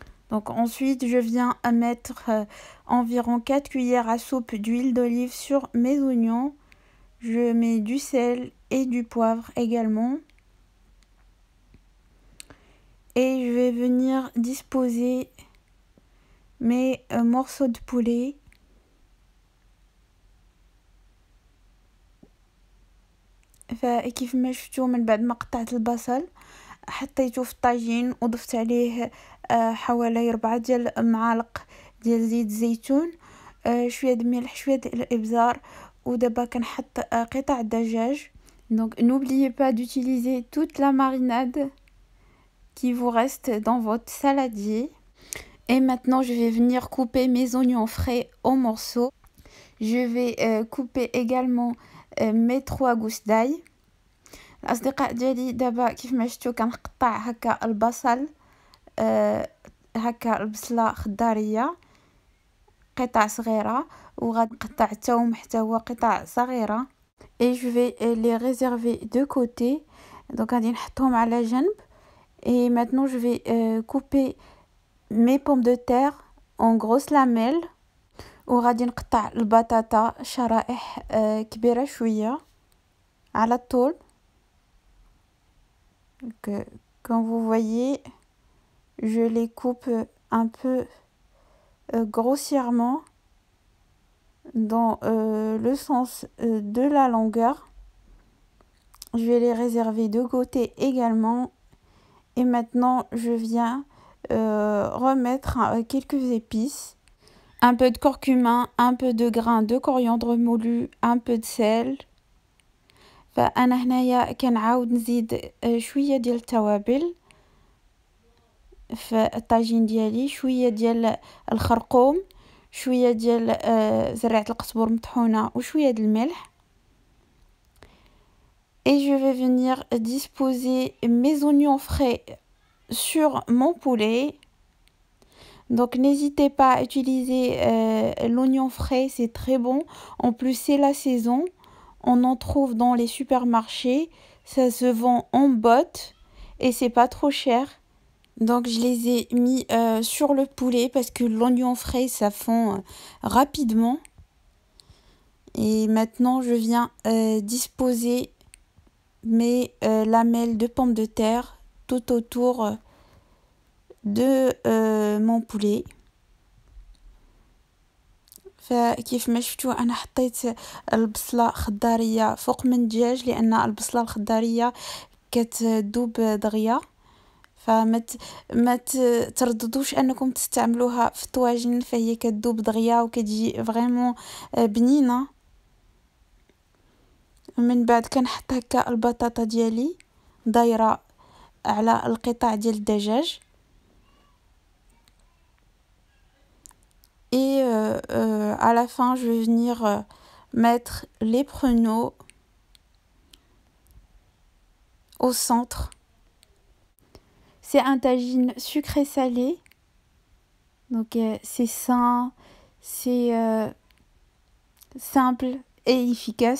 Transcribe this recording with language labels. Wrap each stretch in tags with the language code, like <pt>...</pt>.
<fr>Donc ensuite je viens à mettre environ 4 cuillères à soupe d'huile d'olive sur mes oignons. Je mets du sel et du poivre également. Et je vais venir disposer mes morceaux de poulet.</fr> <ar>فكيف ما شفتوا من بعد ما قطعت البصل حطيته في الطاجين وضفت عليه حوالي 4 ديال معالق ديال زيت الزيتون، شويه د الملح، شويه د الابزار، ودابا كنحط قطع الدجاج.</ar> <fr>Donc n'oubliez pas d'utiliser toute la marinade qui vous reste dans votre saladier. Et maintenant je vais venir couper mes oignons frais en morceaux. Je vais couper également mes 3 gousses d'ail.</fr> <ar>الأصدقاء ديالي دابا كيف ما شفتوا كنقطع هكا البصل هكا البصله خضاريه قطع صغيره، وغادي نقطع الثوم حتى هو قطع صغيره.</ar> <fr>et je vais les réserver de côté. Donc</fr> <ar>غادي نحطهم على جنب.</ar> <fr>Et maintenant je vais couper mes pommes de terre en grosses lamelles.</fr> <ar>وغادي نقطع البطاطا شرائح كبيرة شوية على الطول.</ar> <fr>Comme vous voyez, je les coupe un peu grossièrement dans le sens de la longueur. Je vais les réserver de côté également. Et maintenant, je viens remettre quelques épices. Un peu de curcuma, un peu de grains de coriandre moulu, un peu de sel.</fr> <ar>فأنا هنايا كنعاود نزيد شوية ديال التوابل في الطاجين ديالي. شوية ديال الخرقوم، شوية ديال زرعة القزبر مطحونة وشوية ديال الملح.</ar> <fr>Et je vais venir disposer mes oignons frais sur mon poulet. Donc n'hésitez pas à utiliser l'oignon frais, c'est très bon. En plus c'est la saison, on en trouve dans les supermarchés, ça se vend en bottes et c'est pas trop cher. Donc je les ai mis sur le poulet parce que l'oignon frais ça fond rapidement. Et maintenant je viens disposer mes lamelles de pommes de terre tout autour de mon poulet.</fr> <ar>فكيف ما شفتوا انا حطيت البصله خضاريه فوق من الدجاج لان البصله الخضاريه كتذوب دغيا. ما ترددوش انكم تستعملوها في الطواجن، فهي كتذوب دغيا وكتجي فريمون بنينه. من بعد كنحط هكا البطاطا ديالي دايره على القطع ديال الدجاج.</ar> <fr>Et à la fin, je vais venir mettre les pruneaux au centre. C'est un tagine sucré-salé. Donc c'est sain, c'est simple et efficace.</fr>